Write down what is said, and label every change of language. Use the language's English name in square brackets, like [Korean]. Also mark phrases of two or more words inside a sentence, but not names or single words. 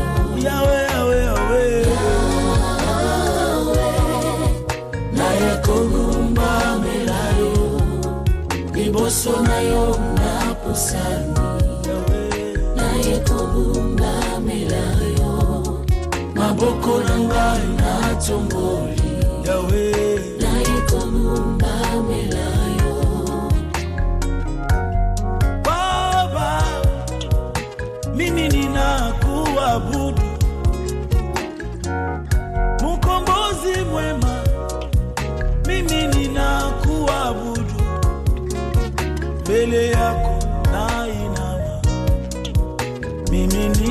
[Lingala] Yahweh na ekogumba melayo liboso na yo na pusani na ekogumba melayo maboko na ngai na tomboli Yahweh na ekogumba melayo [Swahili] Baba mimi ninakuabudu Mkombozi mwema mimi ninakuabudu mbele yako na inama mimi